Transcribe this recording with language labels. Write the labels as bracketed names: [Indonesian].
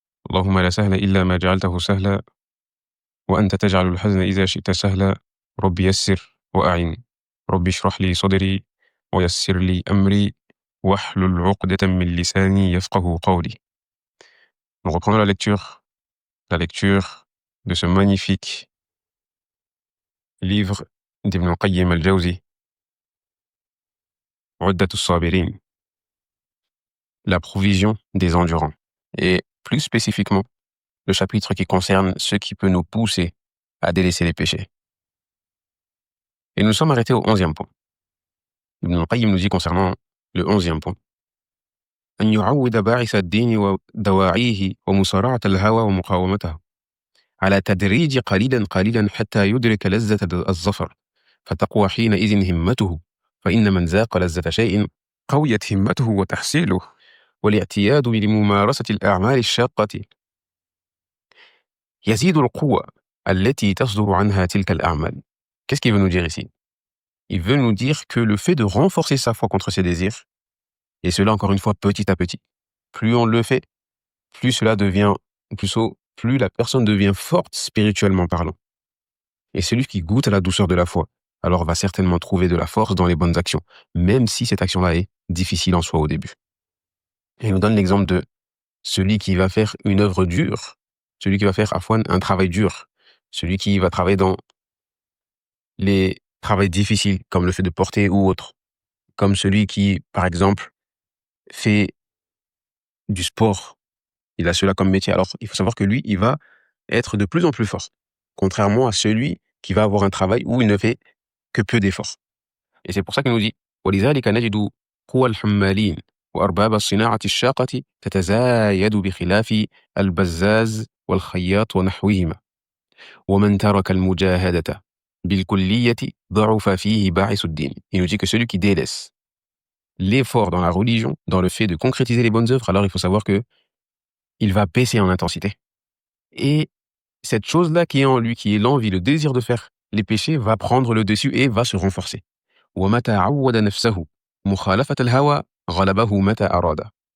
[Arabic] اللهم لا سهل إلا ما جعلته سهلا وأنت تجعل الحزن إذا شئت سهلا. رب يسر وأعن. رب اشرح لي صدري ويسر لي أمري واحلل عقدة من لساني يفقه قولي. [French] Nous reprenons la lecture de ce magnifique livre d'Ibn Qayyim al-Jawzi, Uddat al-Sabirin, la provision des endurants, et plus spécifiquement le chapitre qui concerne ce qui peut nous pousser à délaisser les péchés. Et nous sommes arrêtés au 11e point. Ibn Qayyim nous dit concernant le 11e point: [Arabic] أن يعود باعث الدين ودواعيه ومصارعة الهوى ومقاومته على تدريج قليلا قليلا حتى يدرك لذة الظفر فتقوى حينئذ همته، فإن من ذاق لذة شيء قويت همته وتحصيله، والاعتياد لممارسة الأعمال الشاقة يزيد القوة التي تصدر عنها تلك الأعمال. [French] Qu'est-ce qu'il veut nous dire ici? Il veut nous dire que le fait de renforcer sa foi contre ses désirs, et cela encore une fois petit à petit, plus on le fait, plus cela devient, plus la personne devient forte spirituellement parlant. Et celui qui goûte à la douceur de la foi, alors va certainement trouver de la force dans les bonnes actions, même si cette action-là est difficile en soi au début. Et il nous donne l'exemple de celui qui va faire une œuvre dure, celui qui va faire un travail dur, celui qui va travailler dans les travails difficiles, comme le fait de porter ou autre, comme celui qui, par exemple, fait du sport, il a cela comme métier. Alors, il faut savoir que lui, il va être de plus en plus fort, contrairement à celui qui va avoir un travail où il ne fait que peu d'efforts. Et c'est pour ça qu'il nous dit [Arabic] وَلِذَلِكَ نَجِدُ قُوَى الْحَمَّالِينَ وأرباب الصناعة الشاقة تتزايد بخلاف البزاز والخياط ونحوهما، ومن ترك المجاهدة بالكلية ضعف فيه باعث الدين. [French] Il nous dit que celui qui délaisse l'effort dans la religion, dans le fait de concrétiser les bonnes œuvres, alors il faut savoir que il va baisser en intensité. Et cette chose-là qui est en lui, qui est l'envie, le désir de faire les péchés, va prendre le dessus et va se renforcer. [Arabic] وَمَتَى عَوَّدَ نَفْسَهُ مُخَالَفَةَ الْهَوَى غَلَبَهُ مَتَى أَرَادَ.